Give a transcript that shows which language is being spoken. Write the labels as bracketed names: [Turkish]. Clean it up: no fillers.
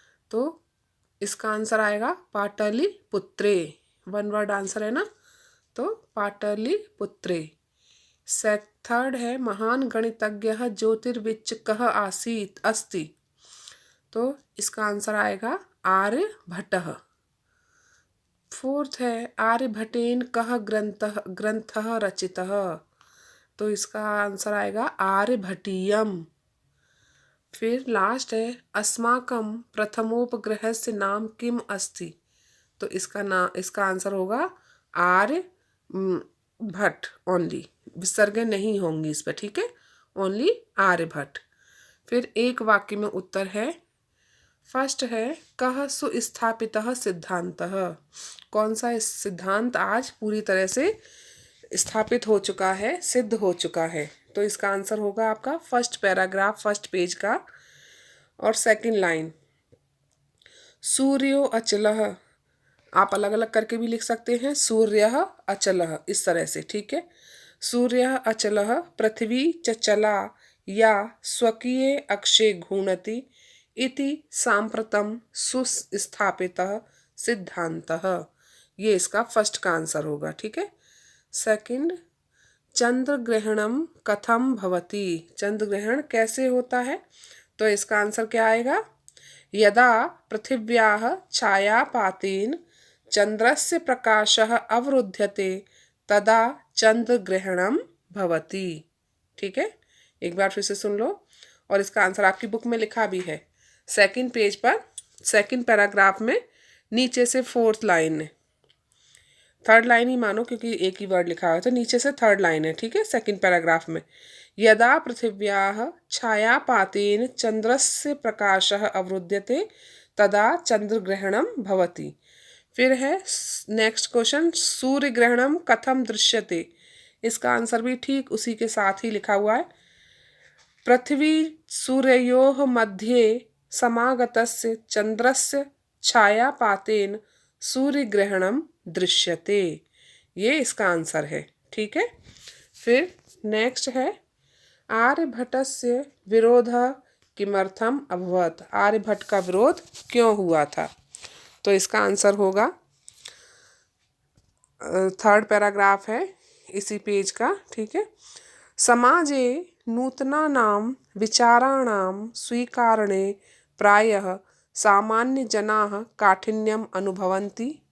[Hindi] तो इसका आंसर आएगा पाटलिपुत्रे। वन वर्ड आंसर है ना, तो पाटलिपुत्रे। थर्ड है, [Sanskrit] महान गणितज्ञ ज्योतिर्विच्चिकः आसीत अस्ति। [Hindi] तो इसका आंसर आएगा आर्यभट्टः। फोर्थ है, [Sanskrit] आर्यभट्टेन कः ग्रंथः रचितः। [Hindi] तो इसका आंसर आएगा आर्यभट्टीयम। फिर लास्ट है, [Sanskrit] अस्माकं प्रथमोपग्रहस्य नाम किम अस्ति। [Hindi] तो इसका आंसर होगा आर्य भट्ट ओनली, विसर्ग नहीं होंगी इस पर। ठीक है, ओनली आर्यभट्ट। फिर एक वाक्य में उत्तर है। फर्स्ट है, [Sanskrit] कः सुस्थापितः सिद्धांतः। [Hindi] कौन सा सिद्धांत आज पूरी तरह से स्थापित हो चुका है, सिद्ध हो चुका है। तो इसका आंसर होगा आपका फर्स्ट पैराग्राफ, फर्स्ट पेज का और सेकंड लाइन। [Sanskrit] सूर्यो अचलः, [Hindi] आप अलग अलग करके भी लिख सकते हैं, [Sanskrit] सूर्यः अचलः, [Hindi] इस तरह से। ठीक है, [Sanskrit] सूर्यः अचलः पृथ्वी च चला या स्वकीय अक्षे घूर्णति इति सांप्रतम सुस्थापितः सिद्धांतः। [Hindi] ये इसका फर्स्ट का आंसर होगा। ठीक है। सेकंड, [Sanskrit] चंद्र ग्रहणम कथम भवति। [Hindi] चंद्र ग्रहण कैसे होता है। तो इसका आंसर क्या आएगा, [Sanskrit] यदा पृथिव्याः छायापातेन चंद्रस्य प्रकाशः अवरुध्यते तदा चंद्र ग्रहणम भवति। [Hindi] ठीक है, एक बार फिर से सुन लो, और इसका आंसर आपकी बुक में लिखा भी है सेकंड पेज पर, सेकंड पैराग्राफ में नीचे से फोर्थ लाइन है। थर्ड लाइन ही मानो क्योंकि एक ही वर्ड लिखा हुआ है, तो नीचे से थर्ड लाइन है। ठीक है, सेकंड पैराग्राफ में, [Sanskrit] यदा पृथिव्याः छायापातेन चंद्रस्य प्रकाशः अवरुध्यते तदा चंद्रग्रहणम भवति। [Hindi] फिर है नेक्स्ट क्वेश्चन, [Sanskrit] सूर्य ग्रहणम कथम दृश्यते। [Hindi] इसका आंसर भी ठीक उसी के साथ ही लिखा हुआ है, [Sanskrit] पृथ्वी सूर्ययोः मध्ये समागतस्य चंद्रस्य छायापातेन सूर्यग्रहणम दृश्यते। [Hindi] ये इसका आंसर है। ठीक है। फिर नेक्स्ट है, [Sanskrit] आर्यभट्टस्य विरोधः किमर्थम अभवत्। [Hindi] आर्यभट्ट का विरोध क्यों हुआ था। तो इसका आंसर होगा, थर्ड पैराग्राफ है इसी पेज का। ठीक है, [Sanskrit] समाजे नूतनानां विचाराणां स्वीकारणे प्रायः सामान्य जनाः काठिन्यम अनुभवन्ति।